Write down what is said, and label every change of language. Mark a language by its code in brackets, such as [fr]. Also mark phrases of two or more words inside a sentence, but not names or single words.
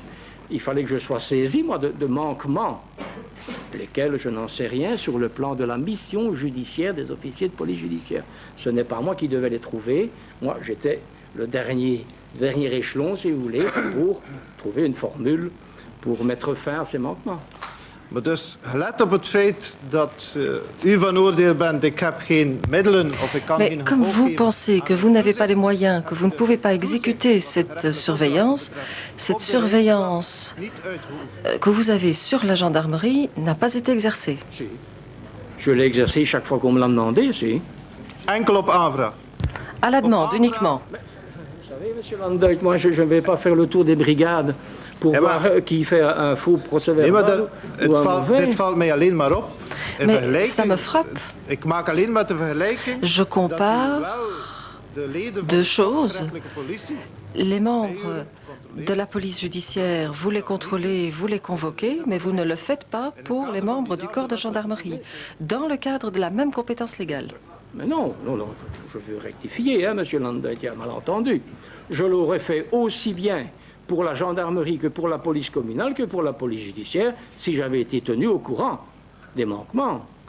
[fr] Il fallait que je sois saisi, moi, de manquements, lesquels je n'en sais rien sur le plan de la mission judiciaire des officiers de police judiciaire. Ce n'est pas moi qui devais les trouver. Moi, j'étais le dernier échelon, si vous voulez, pour trouver une formule pour mettre fin à ces manquements. [nl] Maar dus, gelet op het feit dat u van oordeel bent, ik heb geen middelen of ik kan [fr] Mais [nl] geen [fr] comme [nl] gevolg [fr] vous [nl] geven. [fr] pensez que vous n'avez pas les moyens, que vous ne pouvez pas exécuter cette surveillance que vous avez sur la gendarmerie n'a pas été exercée. Si. Je l'ai exercé chaque fois qu'on me l'a demandé, si. [nl] Enkel op aanvraag. [fr] À la demande uniquement. Vous savez, monsieur Landuit, moi, je ne vais pas faire le tour des brigades pour voir qui fait un faux procès-verbal ou un mauvais. [nl] Dit valt mij alleen maar op. In [fr] Mais [nl] vergelijking, [fr] ça me frappe. [nl] Ik maak alleen maar de vergelijking. [fr] Je compare [nl] De leden van [fr] deux choses. [nl] de rechterlijke politie. [fr] Les membres de la police judiciaire, vous les contrôlez, vous les convoquez, mais vous ne le faites pas pour les membres du corps de gendarmerie, dans le cadre de la même compétence légale. Mais non, je veux rectifier, hein, monsieur Landuit, il y a malentendu. Je l'aurais fait aussi bien pour la gendarmerie que pour la police communale que pour la police judiciaire si j'avais été tenu au courant des manquements.